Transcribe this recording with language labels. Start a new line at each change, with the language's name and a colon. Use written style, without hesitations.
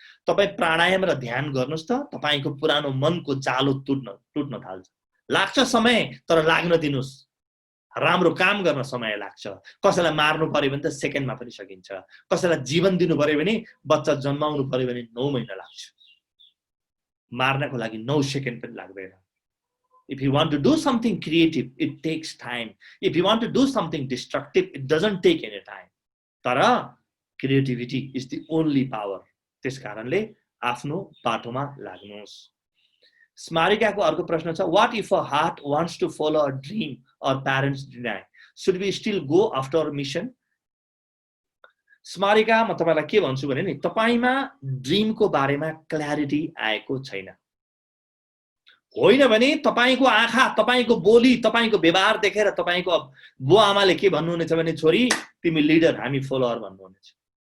Nepali: तपाई प्राणायाम र ध्यान गर्नुस् त तपाईको पुरानो मनको जालो टुट्न थाल्छ. लाग्छ समय, तर लाग्न दिनुस्. राम्रो काम गर्न समय लाग्छ. कसैलाई मार्नु पर्यो भने त सेकेन्डमा पनि सकिन्छ. कसैलाई जीवन दिनु पर्यो भने, बच्चा जन्माउनु पर्यो भने 9 महिना लाग्छ. मार्नको लागि 9 सेकेन्ड पनि लाग्दैन.
English: If you want to do something creative, it takes time. If you want to do something destructive, it doesn't take any time.
Nepali: तर
English: creativity is the only power.
Nepali: त्यसकारणले आफ्नो बाटोमा लाग्नुस्. स्मारिकाको अर्को प्रश्न छ,
English: what if a heart wants to follow a dream or parents deny? Should we still go after our mission?
Nepali: स्मारिका, म तपाईलाई के भन्छु भने नि, तपाईमा ड्रीमको बारेमा क्ल्यारिटी आएको छैन. होइन भने तपाईको आँखा, तपाईको बोली, तपाईको व्यवहार देखेर तपाईको बुवा आमाले के भन्नुहुनेछ भने, छोरी तिमी लिडर, हामी फलोअर भन्नुहुनेछ.